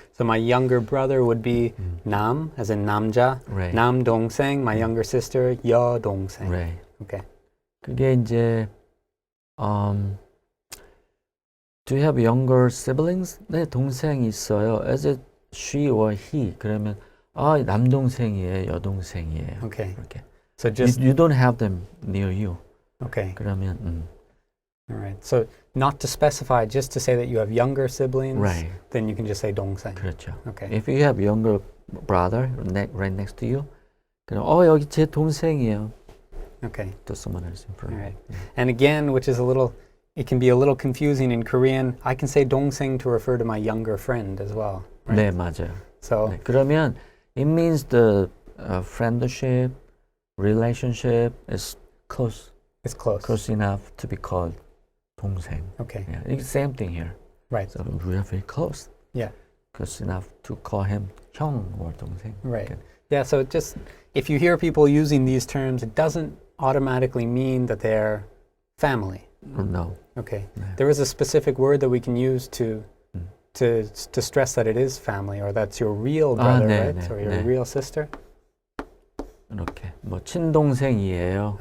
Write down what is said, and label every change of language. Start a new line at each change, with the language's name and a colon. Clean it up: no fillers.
English: So my younger brother would be 남, as in 남자. Right.
Korean: 남동생.
English: My younger sister, 여동생. Right. Okay. 그게 이제 do you have younger siblings? 네, 동생이 있어요. Is it she or he?
Korean: 그러면 남동생이에요, 여동생이에요.
English: Okay.
Korean: 이렇게.
English: So just you don't have them near you. okay.
Korean: 그러면
English: All right. So not to specify, just to say that you have younger siblings. right. Then you can just say 동생.
Korean: 그렇죠.
English: Okay. If you have younger brother right next to you, 그럼 여기 제 동생이에요. Okay. To someone else in front. All right. And again, which is it can be a little confusing in Korean. I can say 동생 to refer to my younger friend as well. Right?
Korean: 네, 맞아요.
English: So 네, 그러면 it means the friendship, relationship is close it's close. enough to be called 동생. Okay. Yeah, it's same thing here. Right. So we are very close. Yeah. Close enough to call him 형 or 동생. Right. Okay. Yeah. So just if you hear people using these terms, it doesn't automatically mean that they're family. No. Okay.
Korean: 네.
English: There is a specific word that we can use to 음. to stress that it is family, or that's your real brother,
Korean: 네,
English: right?
Korean: 네,
English: Or your
Korean: 네.
English: real sister.
Korean: 이렇게 뭐 친동생이에요.